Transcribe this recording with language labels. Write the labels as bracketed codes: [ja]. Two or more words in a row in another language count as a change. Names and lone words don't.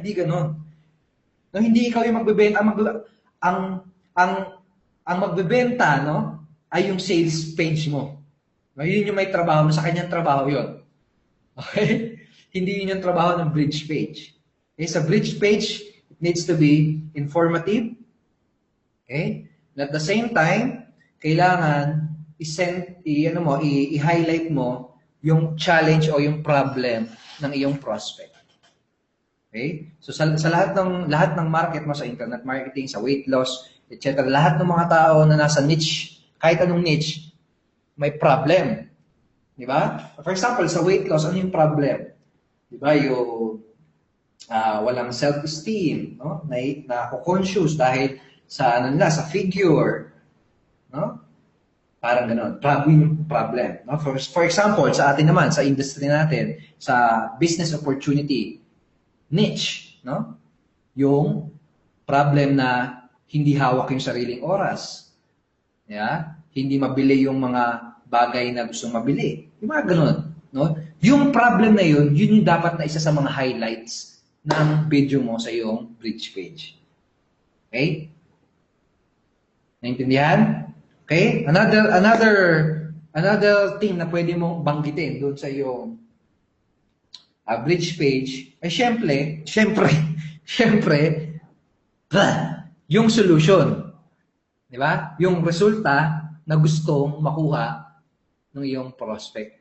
[tl] Hindi ganoon. No, hindi ikaw yung magbebenta, ang magbebenta, no, ay yung [en] sales page [tl] mo. No, yun yung may trabaho mo, sa kanyang trabaho yun. Okay? Hindi yun yung trabaho ng [en] bridge page. [tl] Okay? Sa [en] bridge page, it needs to be informative. Okay? And at the same time, [tl] kailangan i-highlight mo yung challenge o yung problem ng iyong prospect. Okay? So sa lahat ng market mo, sa [en] internet marketing, [tl] sa [en] weight loss, [tl] etc., lahat ng mga tao na nasa niche, kahit anong niche, may problem. Di ba? [en] For example, [tl] sa [en] weight loss, [tl] ano yung problem? Di ba? Yung walang self-esteem, no? Na-conscious dahil sa sa figure, no? Parang gano'n. Problem. No? [en] For example, [tl] sa atin naman, sa industry natin, sa [en] business opportunity, [tl] niche, no? Yung problem na hindi hawak yung sariling oras. Yeah? Hindi mabili yung mga bagay na gustong mabili. Yung mga ganun. No? Yung problem na yun yung dapat na isa sa mga highlights ng video mo sa iyong [en] bridge page. [tl] Okay? Naintindihan? Okay? [en] Another thing [tl] na pwede mong banggitin doon sa iyong [en] bridge page [tl] ay syempre, yung solution. Di ba? Yung resulta na gustong makuha ng iyong prospect.